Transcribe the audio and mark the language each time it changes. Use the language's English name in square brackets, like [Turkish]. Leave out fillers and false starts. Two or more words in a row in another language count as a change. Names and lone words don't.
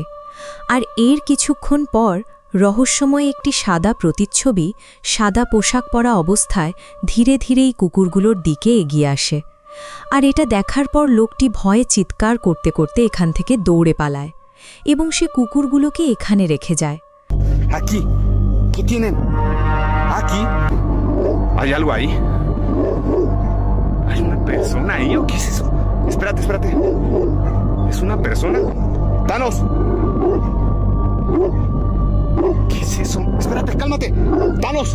[Bangla] আর এর কিছুক্ষণ পর রহস্যময় একটি সাদা প্রতিচ্ছবি সাদা পোশাক পরা অবস্থায় ধীরে ধীরেই কুকুরগুলোর দিকে এগিয়ে আসে। আর এটা দেখার পর লোকটি ভয়ে চিৎকার করতে করতে এখান থেকে দৌড়ে পালায় এবং সে কুকুরগুলোকে এখানে রেখে যায়। [Spanish] Aquí. ¿Qué tienen? Aquí. ¿Hay algo ahí? ¿Hay una persona ahí o qué es eso? Espérate, espérate. ¿Es una persona? ¡Thanos! ¿Qué es eso? Espérate, cálmate. ¡Thanos!